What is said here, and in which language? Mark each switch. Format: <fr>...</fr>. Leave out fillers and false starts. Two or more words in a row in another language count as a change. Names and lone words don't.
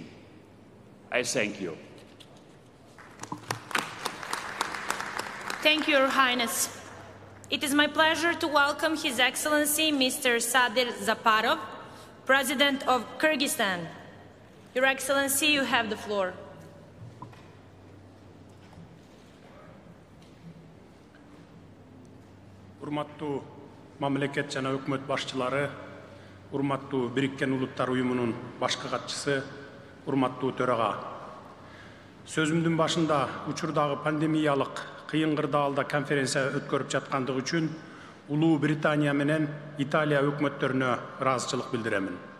<en>I thank you. Thank you, Your Highness. It is my pleasure to welcome His Excellency Mr. Sadir Zaparov, President of Kyrgyzstan. Your Excellency, you have the floor.</en> <ky>Урматтуу мамлекет жана өкмөт башчылары, урматтуу Бириккен Улуттар Уюмунун башкы катчысы, урматтуу төрага. Сөзүмдүн башында учурдагы пандемиялык кыйын кырдаалда конференция өткөрүп жаткандыгы үчүн Улуу Британия менен Италия өкмөттөрүнө ыраазычылык билдиремин.</ky>